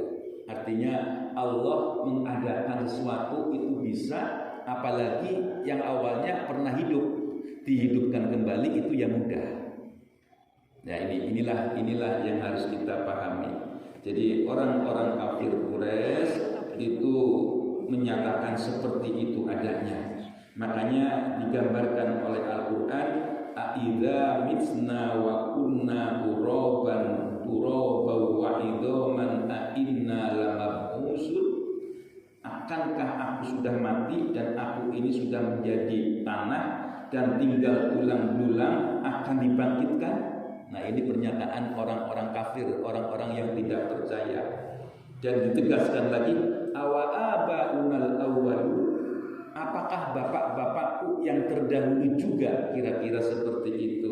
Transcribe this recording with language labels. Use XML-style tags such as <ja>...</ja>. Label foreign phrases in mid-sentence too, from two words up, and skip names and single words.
<id>Artinya Allah mengadakan sesuatu itu bisa, apalagi yang awalnya pernah hidup, dihidupkan kembali itu yang mudah. Nah inilah yang harus kita pahami. Jadi orang-orang kafir Quraisy itu menyatakan seperti itu adanya. Makanya digambarkan oleh Al-Qur'an,</id> <ar>"أإذا متنا وكنا ترابا وعظاما أإنا لمبعوثون."</ar> <id>Akankah aku sudah mati dan aku ini sudah menjadi tanah dan tinggal tulang belulang akan dibangkitkan? Nah ini pernyataan orang-orang kafir, orang-orang yang tidak percaya. Dan ditegaskan lagi,</id> <ar>أوآباؤنا الأولون,</ar> <id>apakah bapak-bapakku yang terdahulu juga kira-kira seperti itu.</id>